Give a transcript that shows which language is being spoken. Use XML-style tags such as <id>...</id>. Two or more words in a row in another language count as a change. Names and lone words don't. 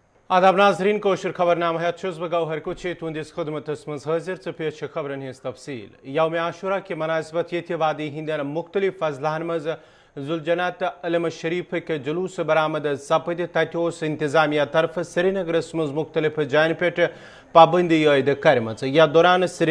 <ks>آداب ناظرین کوشر خبرنامہ ہیت چھس بہ گوہر کچھ تہندس خدمتس مز حاضر ژٕ پیش خبرن ہز تفصیل یوم عاشورہ کہ مناسبت یہ وادی ہندین مختلف اضلاع مز ذوالجناح تو علم شریفک جلوس برآمد سپد تتہ انتظامیہ طرف سری نگرس مز مختلف جائن پہ پابندی عائد کرم یتھ دوران سری</ks>